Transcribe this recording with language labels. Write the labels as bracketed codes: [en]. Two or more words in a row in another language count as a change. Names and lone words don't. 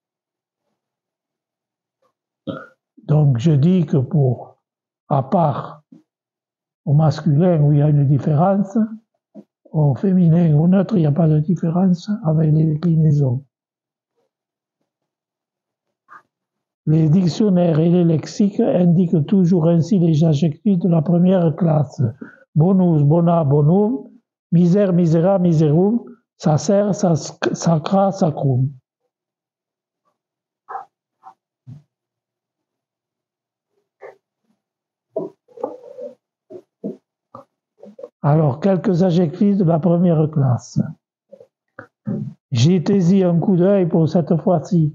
[fr] Donc je dis que à part au masculin où il y a une différence, au féminin ou au neutre, il n'y a pas de différence avec les déclinaisons. Les dictionnaires et les lexiques indiquent toujours ainsi les adjectifs de la première classe. [la] Bonus, bona, bonum, miser, misera, miserum, sacer, sacra, sacrum. [fr] Alors, quelques adjectifs de la première classe. Jetez-y un coup d'œil pour cette fois-ci.